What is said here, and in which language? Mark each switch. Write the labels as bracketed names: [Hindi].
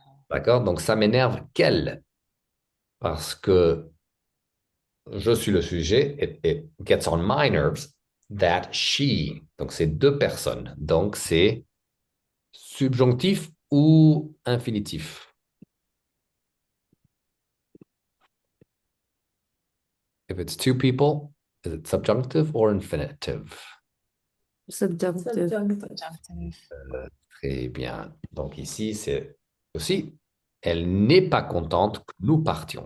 [French] D'accord? Donc, ça m'énerve quelle? Parce que je suis le sujet, [English] it gets on my nerves, that she. [French] Donc, c'est deux personnes. Donc, c'est subjonctif ou infinitif. [English] If it's two people, is it subjunctive or infinitive? Subjunctive. Subjunctive. [French] Très bien. Donc ici, c'est aussi, elle n'est pas contente que nous partions.